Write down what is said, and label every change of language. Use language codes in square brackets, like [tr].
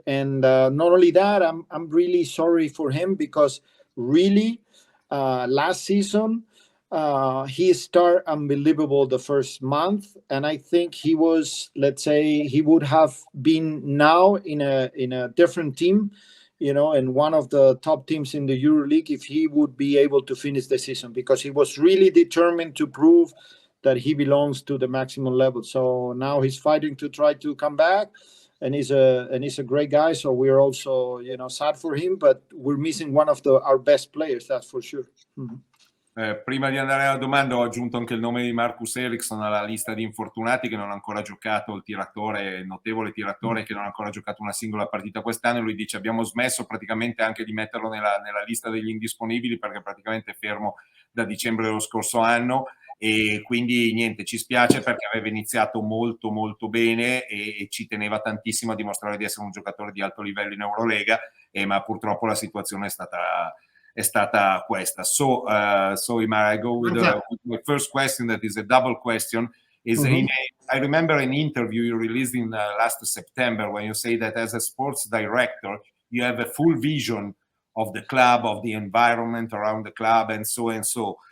[en] And not only that, I'm really sorry for him, because really last season he started unbelievable the first month, and I think he was, let's say, he would have been now in a different team, and one of the top teams in the Euroleague, if he would be able to finish the season, because he was really determined to prove that he belongs to the maximum level. So now he's fighting to try to come back, and he's a great guy. So we're also, sad for him, but we're missing one of our best players, that's for sure. [it] Prima di andare alla domanda, ho aggiunto anche il nome di Marcus Eriksson alla lista di infortunati, che non ha ancora giocato, il notevole tiratore che non ha ancora giocato una singola partita quest'anno. Lui dice abbiamo smesso praticamente anche di metterlo nella lista degli indisponibili, perché praticamente è fermo da dicembre dello scorso anno, e quindi niente, ci spiace perché aveva iniziato molto molto bene e ci teneva tantissimo a dimostrare di essere un giocatore di alto livello in Eurolega, ma purtroppo la situazione è stata questa. [en] So Imar, I go with my first question, that is a double question. I remember an interview you released in last September when you say that as a sports director, you have a full vision of the club, of the environment around the club, and so and so.